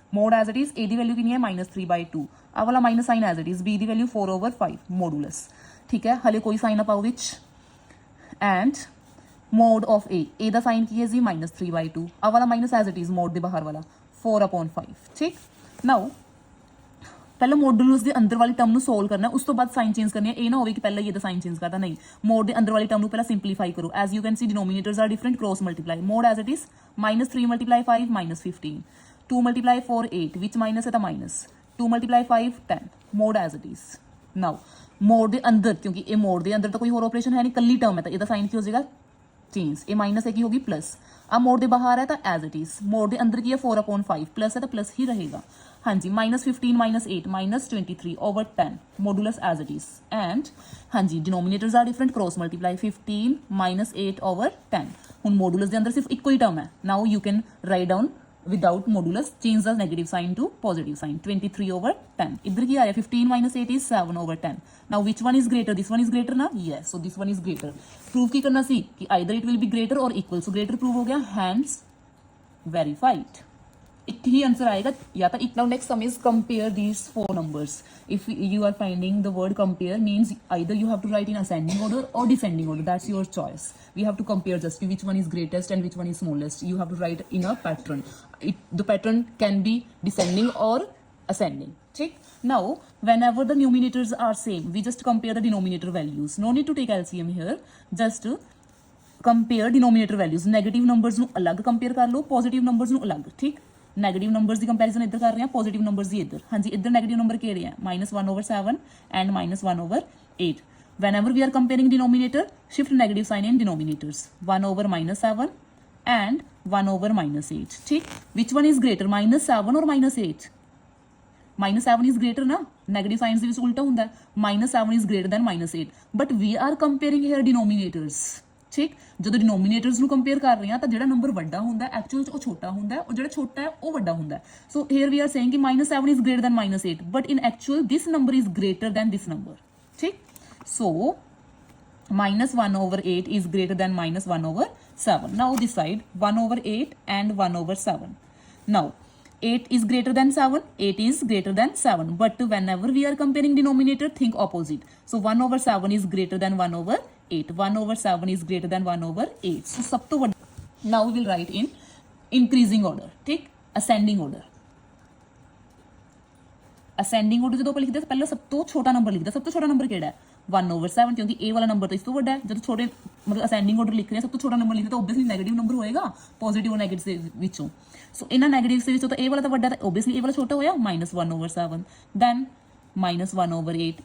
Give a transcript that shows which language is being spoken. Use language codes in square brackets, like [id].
[en] mod as it is, [pa] a the value कितनी है -3 by 2. आ वाला minus sign as it is, b the value 4 over 5 modulus. ठीक है, हले कोई साइन ना पाओ विच. And mode of a ਦਾ sign ਕੀ ਹੈ ਜੀ -3/2 ਆ ਵਾਲਾ minus as it is mode ਦੇ ਬਾਹਰ ਵਾਲਾ 4/5 ਠੀਕ। ਨਾਓ ਪਹਿਲਾਂ ਮੋਡੂਲਸ ਦੇ ਅੰਦਰ ਵਾਲੀ ਟਰਮ ਨੂੰ ਸੋਲਵ ਕਰਨਾ, ਉਸ ਤੋਂ ਬਾਅਦ ਸਾਈਨ ਚੇਂਜ ਕਰਨੀ ਹੈ। ਇਹ ਨਾ ਹੋਵੇ ਕਿ ਪਹਿਲਾਂ ਹੀ ਇਹਦਾ ਸਾਈਨ ਚੇਂਜ ਕਰਦਾ, ਨਹੀਂ, ਮੋਡ ਦੇ ਅੰਦਰ ਵਾਲੀ ਟਰਮ ਨੂੰ ਪਹਿਲਾਂ ਸਿੰਪਲੀਫਾਈ ਕਰੋ। [en] As you can see denominators are different, cross multiply mode as it is -3 × 5 -15 2 × 4 8 ਵਿੱਚ minus ਹੈ ਤਾਂ minus 2 × 5 10 mode as it is. [pa] Now mode ਦੇ ਅੰਦਰ, ਕਿਉਂਕਿ ਇਹ ਮੋਡ ਦੇ ਅੰਦਰ ਤਾਂ ਕੋਈ ਹੋਰ ਆਪਰੇਸ਼ਨ ਹੈ ਨਹੀਂ, ਕੱਲੀ ਟਰਮ ਹੈ ਤਾਂ ਇਹਦਾ ਸਾਈਨ ਕੀ ਹੋ ਜਾਏਗਾ चेंज, [hi] ये माइनस है की होगी प्लस। अब मोड के बाहर है तो एज इट इज, मोड के अंदर की है 4/5 प्लस है तो प्लस ही रहेगा। [en] हाँ जी -15 -8 -23 over 10 modulus as it is. And हाँ जी denominators are different, cross multiply 15 -8 over 10। [hi] हुण मॉडुलस के अंदर सिर्फ एक ही टर्म है। [en] Now you can write down without modulus, change the negative sign to positive sign 23 over 10। इधर की आ रहा है 15 - 8 is 7 over 10। Now which one is greater, this one is greater ना, yes, so this one is greater. Prove की करना सी कि either it will be greater और इक्वल, सो ग्रेटर प्रूव हो गया, हैंस वेरीफाइड। [hi] एक ही आंसर आएगा [en] या तो it. Now next sum is compare these 4 numbers। If you are finding the word compare means either you have to write in ascending order or descending order, that's your choice। we have to compare just which one is greatest and which one is smallest, you have to write in a pattern। the pattern can be descending or ascending ठीक। now whenever the numerators are same, we just compare the denominator values, no need to take LCM here, just compare denominator values। [pa] Negative numbers ਨੂੰ ਅਲੱਗ compare ਕਰ ਲਓ, positive numbers ਨੂੰ ਅਲੱਗ ਠੀਕ। Negative numbers ਦੀ comparison ਇੱਧਰ ਕਰ ਰਹੇ ਹਾਂ, ਪੋਜ਼ਿਟਿਵ ਨੰਬਰਸ ਦੀ ਇੱਧਰ। ਹਾਂਜੀ ਇੱਧਰ ਨੈਗੇਟਿਵ ਨੰਬਰ ਕਿਹੜੇ ਆ, -1/7 and -1/8। [en] whenever we are comparing denominator, shift negative sign in denominators, 1/-7 and 1/-8 ठीक। which one is greater, -7 or -8? -7 is greater ना, negative signs [pa] ਦੇ ਵਿੱਚ ਉਲਟਾ ਹੁੰਦਾ, [en] -7 is greater than -8, but we are comparing here denominators ਠੀਕ। [pa] ਜਦੋਂ ਡਿਨੋਮੀਨੇਟਰਸ ਨੂੰ ਕੰਪੇਅਰ ਕਰ ਰਹੇ ਹਾਂ ਤਾਂ ਜਿਹੜਾ ਨੰਬਰ ਵੱਡਾ ਹੁੰਦਾ ਐਕਚੁਅਲ 'ਚ ਉਹ ਛੋਟਾ ਹੁੰਦਾ, ਉਹ ਜਿਹੜਾ ਛੋਟਾ ਹੈ ਉਹ ਵੱਡਾ ਹੁੰਦਾ। [en] So here we are saying ਕਿ -7 is greater than -8, but in actual this number is greater than this number ਠੀਕ। ਸੋ -1/8 is greater than -1/7। now decide 1/8 and 1/7। now 8 is greater than 7, 8 is greater than 7, but whenever we are comparing denominator, think opposite। so 1/7 is greater than 1/8, 1/7 is greater than 1/8। so [pa] ਸਭ ਤੋਂ ਵੱਡਾ, [en] now we will write in increasing order ठीक, ascending order। [pa] ascending order ਜਦੋਂ ਆਪਾਂ ਲਿਖਦੇ ਪਹਿਲਾਂ ਸਭ ਤੋਂ ਛੋਟਾ ਨੰਬਰ ਲਿਖਦਾ। ਸਭ ਤੋਂ ਛੋਟਾ ਨੰਬਰ ਕਿਹੜਾ ਹੈ, 1/7, ਕਿਉਂਕਿ ਇਹ ਵਾਲਾ ਨੰਬਰ ਤਾਂ ਇਸ ਤੋਂ ਵੱਡਾ ਹੈ। ਜਦੋਂ ਛੋਟੇ ਮਤਲਬ ਅਸੈਂਡਿੰਗ ਆਰਡਰ ਲਿਖ ਰਹੇ ਹਾਂ, ਸਭ ਤੋਂ ਛੋਟਾ ਨੰਬਰ ਲਿਖਦੇ ਤਾਂ ਓਬਵੀਅਸਲੀ ਨੈਗੇਟਿਵ ਨੰਬਰ ਹੋਏਗਾ, ਪੋਜ਼ਿਟਿਵ ਔਰ ਨੈਗੇਟਿਵ ਦੇ ਵਿੱਚੋਂ। ਸੋ ਇਹਨਾਂ ਨੈਗੇਟਿਵਸ ਦੇ ਵਿੱਚੋਂ ਤਾਂ ਇਹ ਵਾਲਾ ਤਾਂ ਵੱਡਾ, ਤਾਂ ਓਬਵੀਅਸਲੀ ਇਹ ਵਾਲਾ ਛੋਟਾ ਹੋਇਆ, -1/7 ਦੈਨ -1/8।